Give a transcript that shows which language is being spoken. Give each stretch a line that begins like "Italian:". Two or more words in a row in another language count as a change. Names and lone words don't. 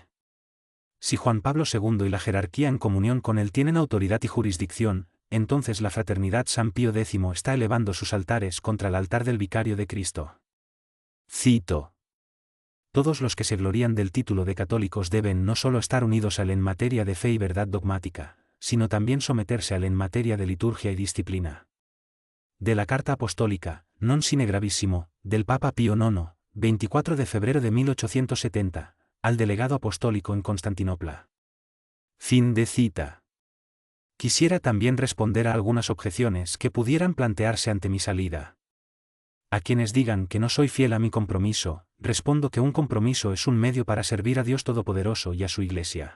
Spanish: Si Juan Pablo II y la jerarquía en comunión con él tienen autoridad y jurisdicción, entonces la Fraternidad San Pío X está elevando sus altares contra el altar del Vicario de Cristo. Cito: todos los que se glorían del título de católicos deben no solo estar unidos a él en materia de fe y verdad dogmática, sino también someterse a él en materia de liturgia y disciplina. De la Carta Apostólica,
Latin: non sine gravissimo,
Spanish: del Papa Pío IX, 24 de febrero de 1870, al delegado apostólico en Constantinopla. Fin de cita. Quisiera también responder a algunas objeciones que pudieran plantearse ante mi salida. A quienes digan que no soy fiel a mi compromiso, respondo que un compromiso es un medio para servir a Dios Todopoderoso y a su Iglesia.